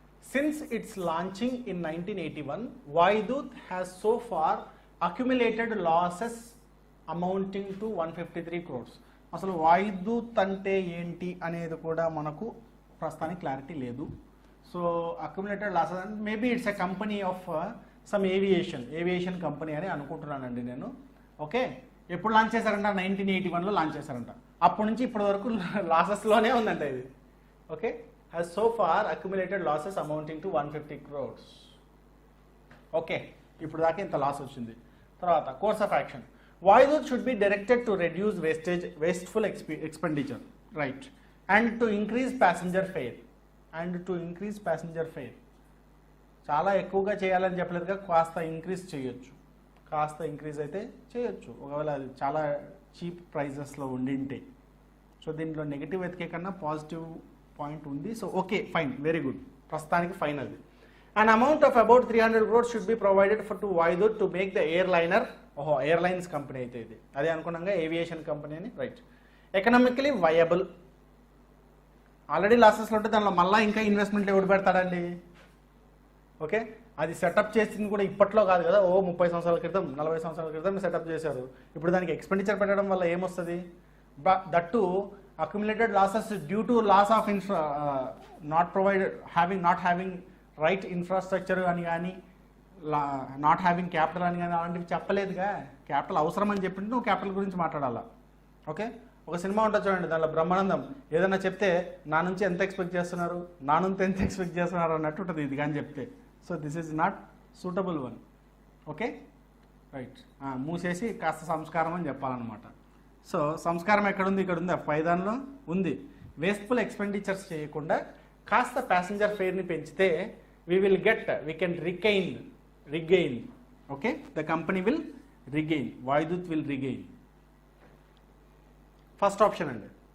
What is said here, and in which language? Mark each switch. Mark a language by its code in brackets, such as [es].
[en] Since its launching in 1981, Vaidut has so far accumulated losses amounting to 153 crores. [te] అసలు వాయుదూత్ అంటే ఏంటి అనేది కూడా మనకు ప్రస్తుతానికి క్లారిటీ లేదు. [en] so accumulated losses అంటే maybe it's a company of some aviation company [te] అని అనుకుంటున్నానండి నేను. ఓకే, ఎప్పుడు లాంచ్ చేశారంట? 1981లో లాంచ్ చేశారంట. అప్పటి నుంచి ఇప్పటి వరకు లాసెస్లోనే ఉందంట ఇది. [en] Okay, has so far accumulated losses amounting to 150 crores. [te] Okay, ఇప్పుడు దాకా ఇంత లాస్ వచ్చింది. తర్వాత course of action. [en] Vaidut should be directed to reduce wasteful expenditure, right, and to increase passenger fare. And to increase passenger fare. [te] చాలా ఎక్కువగా చేయాలని చెప్పలేదుగా, కాస్త increase చేయొచ్చు, కాస్త ఇంక్రీజ్ అయితే చేయొచ్చు ఒకవేళ అది చాలా చీప్ ప్రైజెస్లో ఉండింటే. సో దీంట్లో నెగిటివ్ వెతికే కన్నా పాజిటివ్ పాయింట్ ఉంది. [en] so okay, fine, very good, [te] ప్రస్తుతానికి ఫైన్ అది. [en] An amount of about 300 crores should be provided to Vaidut to make the airliner. [te] ఓహో, ఎయిర్లైన్స్ కంపెనీ అయితే ఇది, అదే అనుకున్నాగా ఏవియేషన్ కంపెనీ అని, రైట్. Economically viable. ఆల్రెడీ లాసెస్లో ఉంటే దానిలో మళ్ళీ ఇంకా ఇన్వెస్ట్మెంట్ ఎవడు పెడతాడండి? ఓకే, అది సెటప్ చేసింది కూడా ఇప్పట్లో కాదు కదా, 30 సంవత్సరాల క్రితం 40 సంవత్సరాల క్రితం సెటప్ చేశారు. ఇప్పుడు దానికి ఎక్స్పెండిచర్ పెట్టడం వల్ల ఏమొస్తుంది? [en] that accumulated losses due to loss of not having right infrastructure [te] అని కానీ, నాట్ హ్యావింగ్ క్యాపిటల్ అని కానీ అలాంటివి చెప్పలేదుగా. క్యాపిటల్ అవసరం అని చెప్పింటే నువ్వు క్యాపిటల్ గురించి మాట్లాడాలా. ఓకే, ఒక సినిమా ఉంటుంది చూడండి, దాంట్లో బ్రహ్మానందం ఏదైనా చెప్తే నా నుంచి ఎంత ఎక్స్పెక్ట్ చేస్తున్నారు, నా నుంచి ఎంత ఎక్స్పెక్ట్ చేస్తున్నారు అన్నట్టు ఉంటుంది ఇది కానీ చెప్తే. [en] So this is not suitable one. Okay, right. [te] మూసేసి కాస్త సంస్కారం అని చెప్పాలన్నమాట. సో సంస్కారం ఎక్కడుంది? ఇక్కడ ఉంది, పైదాన్లో ఉంది. వేస్ట్ఫుల్ ఎక్స్పెండిచర్స్ చేయకుండా కాస్త ప్యాసింజర్ ఫేర్ని పెంచితే [en] we can regain. Okay, the company will regain, Vaidut will regain. First option అండి.